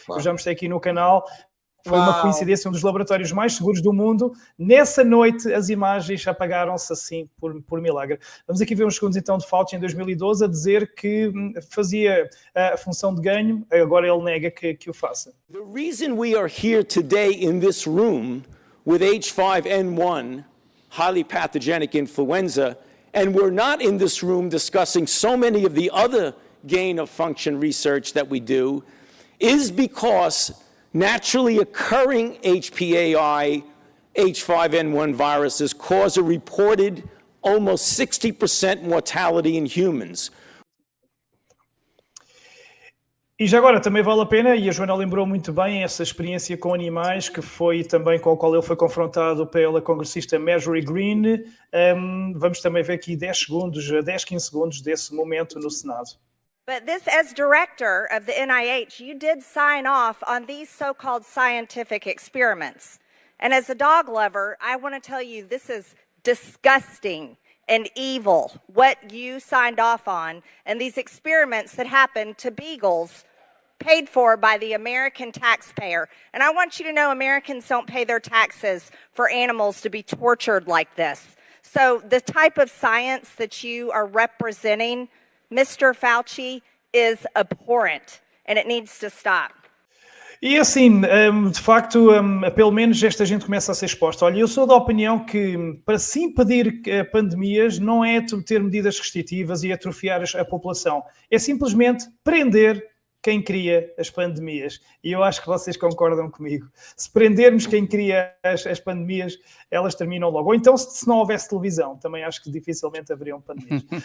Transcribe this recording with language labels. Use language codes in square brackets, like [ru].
[pt] Eu já mostrei aqui no canal. Foi uma coincidência, um dos laboratórios mais seguros do mundo. Nessa noite, as imagens apagaram-se assim, por milagre. Vamos aqui ver uns segundos, então, de Fauci em 2012, a dizer que fazia a função de ganho. Agora ele nega que o faça. [en] The reason we are here today in this room with H5N1, highly pathogenic influenza, and we're not in this room discussing so many of the other gain-of-function research that we do, is because naturally occurring HPAI, H5N1 viruses cause a reported almost 60% mortality in humans. [pt] E já agora também vale a pena, e a Joana lembrou muito bem essa experiência com animais, que foi também com a qual ele foi confrontado pela congressista Marjorie Greene. Vamos também ver aqui 10, 15 segundos desse momento no Senado. [en] But this, as director of the NIH, you did sign off on these so-called scientific experiments. And as a dog lover, I want to tell you this is disgusting and evil, what you signed off on, and these experiments that happened to beagles paid for by the American taxpayer. And I want you to know Americans don't pay their taxes for animals to be tortured like this. So the type of science that you are representing, Mr. Fauci, is abhorrent and it needs to stop. [pt] E assim, de facto, pelo menos esta gente começa a ser exposta. Olha, eu sou da opinião que para se impedir pandemias não é ter medidas restritivas e atrofiar a população. É simplesmente prender quem cria as pandemias. E eu acho que vocês concordam comigo. Se prendermos quem cria as pandemias, elas terminam logo. Ou então, se não houvesse televisão, também acho que dificilmente haveriam pandemias.